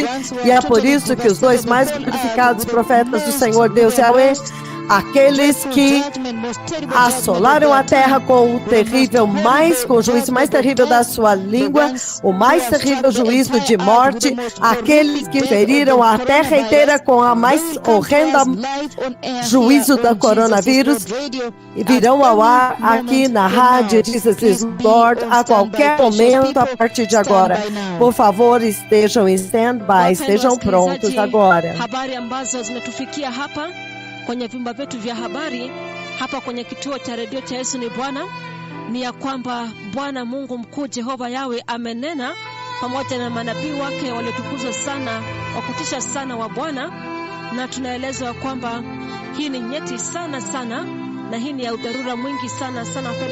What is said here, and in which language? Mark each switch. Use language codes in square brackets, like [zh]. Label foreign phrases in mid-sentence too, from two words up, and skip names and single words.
[pt] e é por isso que os dois mais glorificados profetas do Senhor Deus Yahweh, aqueles que assolaram a terra com o terrível com o juízo mais terrível da sua língua, o mais terrível juízo de morte, aqueles que feriram a terra inteira com a mais horrenda juízo do coronavírus, e virão ao ar aqui na Rádio Jesus Lord a qualquer momento a partir de agora. Por favor, estejam em stand-by, estejam prontos agora. [sw] Habari ambazo zimetufikia hapa kwenye vimba vyetu vya habari hapa kwenye kituo cha redio cha Yesu ni Bwana, ni ya kwamba Bwana Mungu mkuu Jehova Yahweh amenena pamoja na manabii wake waliotukuzwa sana, wakutisha sana wa Bwana, na tunaelezwa kwamba hii ni nyeti sana na hii ni ya udharura mwingi sana wapendwa